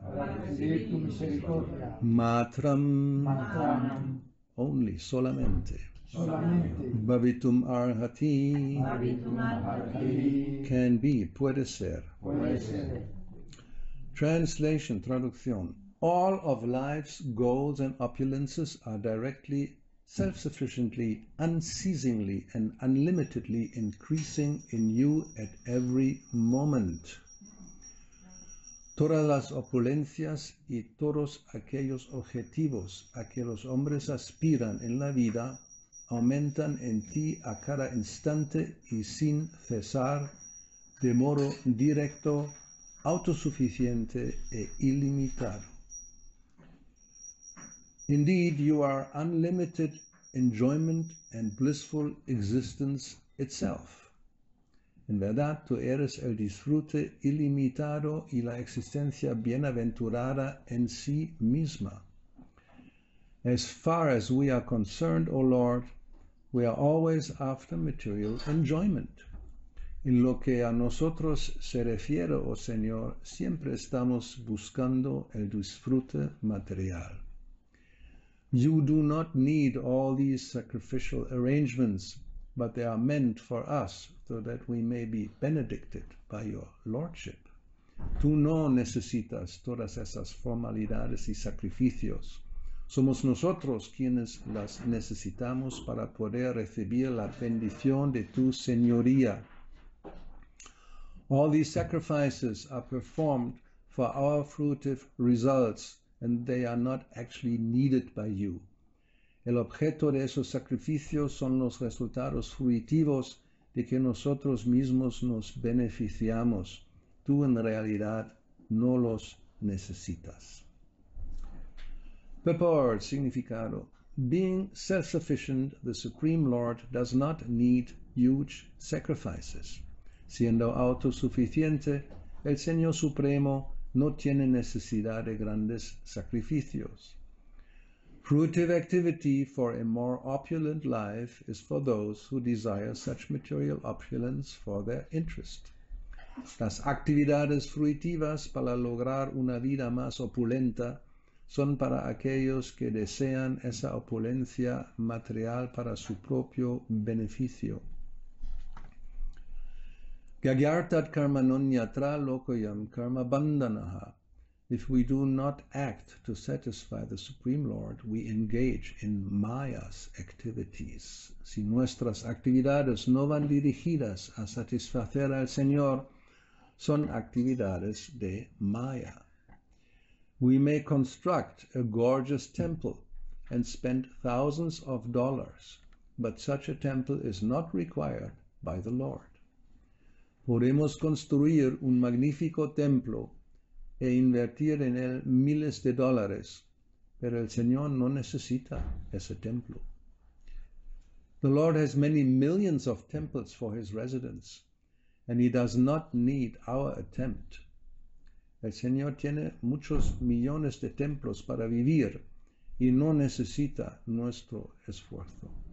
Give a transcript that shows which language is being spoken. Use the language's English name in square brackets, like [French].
[Spanish] para recibir tu misericordia, [Sanskrit] Matram, Matram, [English] only, [Spanish] solamente. solamente, [Sanskrit] Bhavitum arhati, Arhati, [English] can be, [Spanish] puede ser. puede ser. [English] Translation, [Spanish] traducción. [English] All of life's goals and opulences are directly, self-sufficiently, unceasingly, and unlimitedly increasing in you at every moment. [Spanish] Todas las opulencias y todos aquellos objetivos a que los hombres aspiran en la vida aumentan en ti a cada instante y sin cesar, de modo directo, autosuficiente e ilimitado. [English] Indeed, you are unlimited enjoyment and blissful existence itself. [Spanish] En verdad, tú eres el disfrute ilimitado y la existencia bienaventurada en sí misma. [English] As far as we are concerned, O Lord, we are always after material enjoyment. [Spanish] En lo que a nosotros se refiere, oh Señor, siempre estamos buscando el disfrute material. [English] You do not need all these sacrificial arrangements, but they are meant for us so that we may be benedicted by your Lordship. [Spanish] Tú no necesitas todas esas formalidades y sacrificios. Somos nosotros quienes las necesitamos para poder recibir la bendición de tu Señoría. [English] All these sacrifices are performed for our fruitive results, and they are not actually needed by you. [Spanish] El objeto de esos sacrificios son los resultados fruitivos de que nosotros mismos nos beneficiamos. Tú en realidad no los necesitas. [English] Purport, [Spanish] significado. [English] Being self-sufficient, the Supreme Lord does not need huge sacrifices. [Spanish] Siendo autosuficiente, el Señor Supremo no tiene necesidad de grandes sacrificios. [English] Fruitive activity for a more opulent life is for those who desire such material opulence for their interest. [Spanish] Las actividades fruitivas para lograr una vida más opulenta son para aquellos que desean esa opulencia material para su propio beneficio. [Sanskrit] Gagyartat karma nonyatra lokoyam karma bandhanaha. [English] If we do not act to satisfy the Supreme Lord, we engage in mayas activities. [Spanish] Si nuestras actividades no van dirigidas a satisfacer al Señor, son actividades de maya. [English] We may construct a gorgeous temple and spend thousands of dollars, but such a temple is not required by the Lord. [Spanish] Podemos construir un magnífico templo e invertir en él miles de dólares, pero el Señor no necesita ese templo. [English] The Lord has many millions of temples for his residence, and he does not need our attempt. [Spanish] El Señor tiene muchos millones de templos para vivir y no necesita nuestro esfuerzo.